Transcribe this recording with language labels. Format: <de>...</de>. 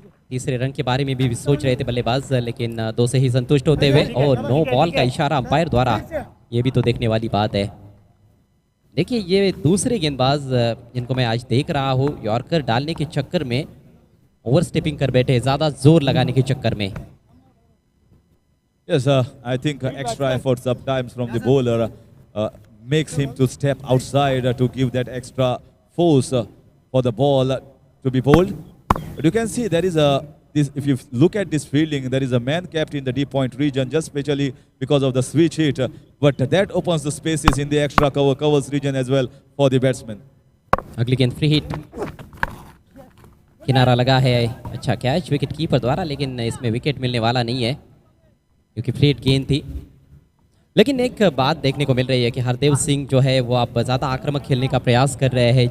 <hi>तीसरे रन के बारे में भी सोच रहे थे बल्लेबाज, लेकिन 2 से ही संतुष्ट होते हुए और नो बॉल का इशारा अंपायर द्वारा, ये भी तो देखने वाली बात है। देखिए ये दूसरे गेंदबाज जिनको मैं आज देख रहा हूँ यॉर्कर डालने के चक्कर में ओवर स्टेपिंग कर बैठे, ज़्यादा जोर लगाने के चक्कर में।</hi> <en>Yes, I think extra effort sometimes from the bowler makes him to step outside to give that extra force for the ball to be bowled. But you can see there is if you look at this fielding, there is a man kept in the deep point region, just especially because of the switch hit. But that opens the spaces in the extra covers region as well for the batsman.</en> <hi>अगली गेंद free hit, किनारा लगा है, अच्छा catch wicket keeper द्वारा, लेकिन इसमें wicket मिलने वाला नहीं है क्योंकि फ्री हिट गेंद थी। लेकिन एक बात देखने को मिल रही है कि हरदेव सिंह जो है वो अब ज़्यादा आक्रामक खेलने का प्रयास कर रहे हैं।</hi>